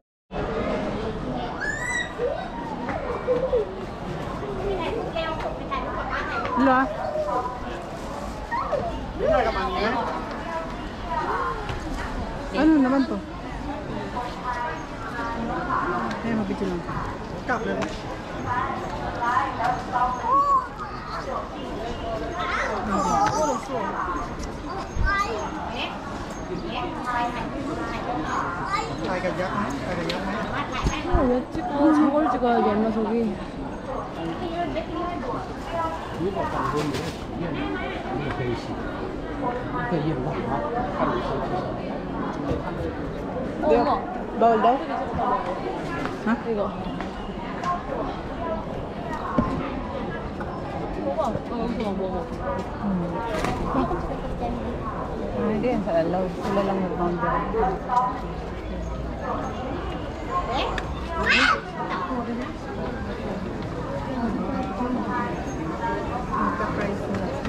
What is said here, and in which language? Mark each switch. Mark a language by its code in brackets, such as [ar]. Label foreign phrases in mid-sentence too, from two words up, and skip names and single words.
[tl] Wala. Ano naman to? Ay, mabidyo lang. [vi] Cặp lên. Ai cần giấc mấy? [ko] 왜 찍어? 저걸 찍어야지 엄마 저기. 엄마. [tl] Bawal daw? Ha? [ko] 이거. 먹어. 여기서 먹어. [tl] Hindi yan sa alaw. Sila lang mag-boundary. Magka-price nila.